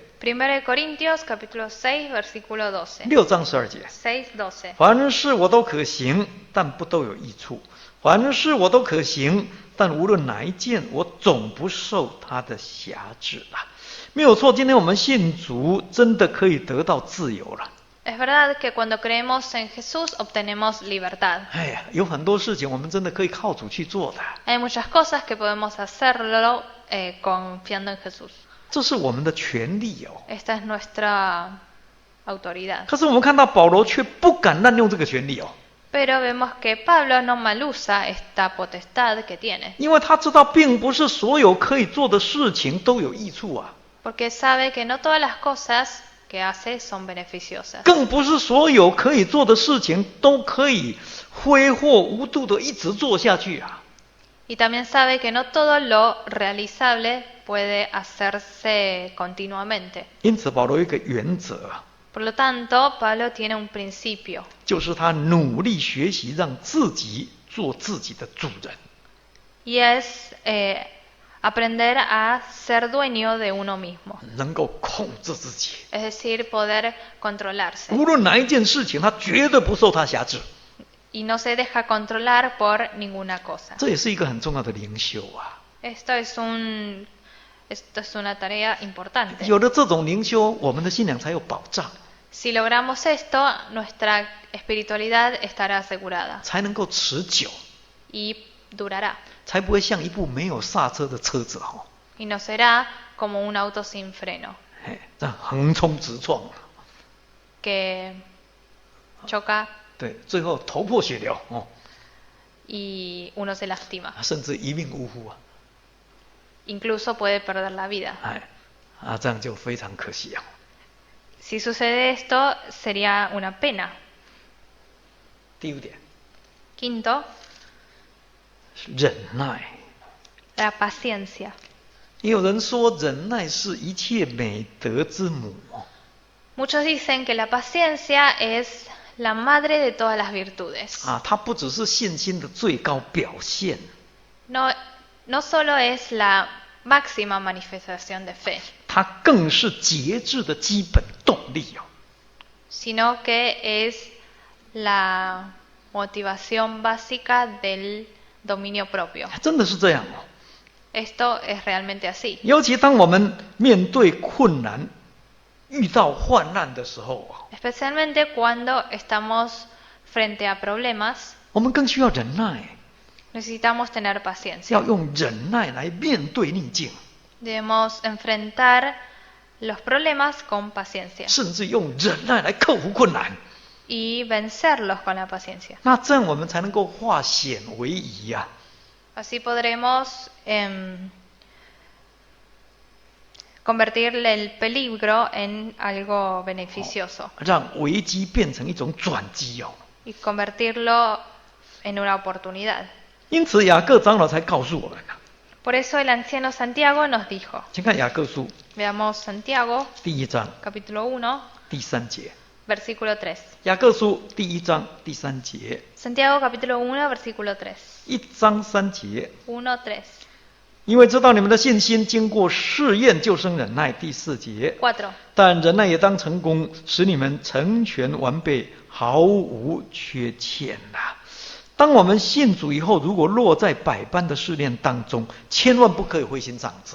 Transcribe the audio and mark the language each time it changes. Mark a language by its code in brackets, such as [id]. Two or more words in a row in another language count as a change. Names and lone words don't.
[es] 1 de Corintios, capítulo 6, versículo 12. [zh] 6 章12节。 6:12. 凡事我都可行，但不都有益处；凡事我都可行，但无论哪一件，我总不受他的辖制了。没有错，今天我们信主，真的可以得到自由了。 [es] Es verdad que cuando creemos en Jesús obtenemos libertad. [zh] 有很多事情我们真的可以靠主去做的。 [es] Hay muchas cosas que podemos hacerlo confiando en Jesús. [zh] 这是我们的权利哦。 [es] Esta es nuestra autoridad. [zh] 可是我们看到保罗却不敢滥用这个权利哦。 [es] Pero vemos que Pablo no malusa esta potestad que tiene. [zh] 因为他知道，并不是所有可以做的事情都有益处啊。 [es] Porque sabe que no todas las cosas que hace son beneficiosas. [zh] 更不是所有可以做的事情都可以挥霍无度的一直做下去啊。 [es] Y también sabe que no todo lo realizable puede hacerse continuamente. [zh] 因此保罗有一个原则。 [es] Por lo tanto, Pablo tiene un principio. [zh] 就是他努力学习让自己做自己的主人。 [es] Y es aprender a ser dueño de uno mismo. [zh] 能够控制自己。 [es] Es decir, poder controlarse. [zh] 无论哪一件事情，他绝对不受他辖制。 [es] Y no se deja controlar por ninguna cosa. [zh] 这也是一个很重要的灵修啊。 [es] Esto es una tarea importante. [zh] 有了这种灵修，我们的信仰才有保障。 [es] Si logramos esto, nuestra espiritualidad estará asegurada. [zh] 才能够持久。 [es] Y durará. [zh] 才不会像一部没有刹车的车子哦。 [es] Y no será como un auto sin freno. [zh] 这样横冲直撞。 [es] Que choca. [zh] 对，最后头破血流哦。 [es] Y uno se lastima. [zh] 甚至一命呜呼啊。 [es] Incluso puede perder la vida. [zh] 这样就非常可惜啊。 [es] Si sucede esto, sería una pena. [zh] 第5点。 [es] Quinto. [zh] 忍耐。 [es] La paciencia. [zh] 也有人说，忍耐是一切美德之母。 [es] Muchos dicen que la paciencia es la madre de todas las virtudes. [zh] 它不只是信心的最高表现。 [es] No solo es la máxima manifestación de fe. [zh] 它更是节制的基本动力哦。 [es] Sino que es la motivación básica del dominio propio. [zh] 真的是这样哦。 [es] Esto es realmente así. [zh] 尤其当我们面对困难、遇到患难的时候， [es] Especialmente cuando estamos frente a problemas, [zh] 我们更需要忍耐。 [es] necesitamos tener paciencia. [zh] 要用忍耐来面对逆境。 [es] Debemos enfrentar los problemas con paciencia. [zh] 甚至用忍耐来克服困难。 [es] Y vencerlos con la paciencia. [zh] 那这样我们才能够化险为夷啊。 [es] Así podremos convertir el peligro en algo beneficioso [zh] 让危机变成一种转机哦。 [es] y convertirlo en una oportunidad. [zh] 因此雅各长老才告诉我们啊， [es] Por eso el anciano Santiago nos dijo, [zh] 请看雅各书 [es] veamos Santiago [zh] 第1章 [es] capítulo 1, [zh] 第3节。 [es] versículo 3. [zh] 雅各书第1章第3节， [es] Santiago capítulo 1, versículo 3. [zh] 1 章3节。 1, 3. 因为知道你们的信心经过试验，就生忍耐。第4节。 4. 但忍耐也当成功，使你们成全完备，毫无缺欠呐。当我们信主以后，如果落在百般的试炼当中，千万不可以灰心丧志。